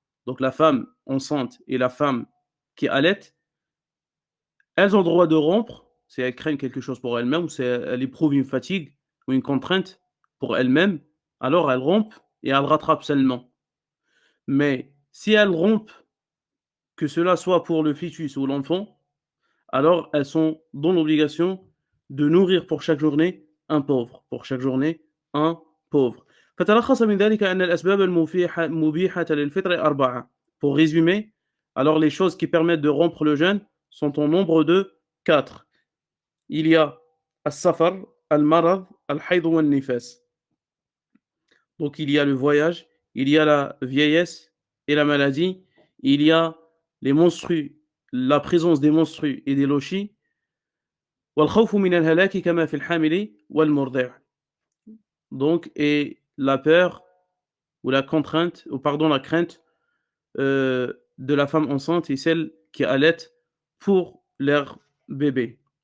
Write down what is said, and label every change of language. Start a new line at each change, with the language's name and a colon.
French: Donc la femme enceinte et la femme qui allait, elles ont le droit de rompre si elles craignent quelque chose pour elles-mêmes ou si elles éprouvent une fatigue ou une contrainte pour elles-mêmes, alors elles rompent et elles rattrapent seulement. Mais si elles rompent, que cela soit pour le fœtus ou l'enfant, alors elles sont dans l'obligation de nourrir pour chaque journée un pauvre. Pour chaque journée, un pauvre.
Arabic: فتلخص من ذلك أن الأسباب مبيحة للفطر أربعة.
French: Pour résumer, alors les choses qui permettent de rompre le jeûne sont au nombre de 4.
Arabic: Il y a السفر, المرض, الحيض والنفاس.
French: Donc il y a le voyage, il y a la vieillesse et la maladie, il y a les menstrues, la présence des menstrues et des lochis,
Arabic: والخوف من الهلاك كما في الحامل والمرضع.
French: Donc, et la peur ou la contrainte, ou pardon, la crainte de la femme enceinte et celle qui allait pour leur bébé.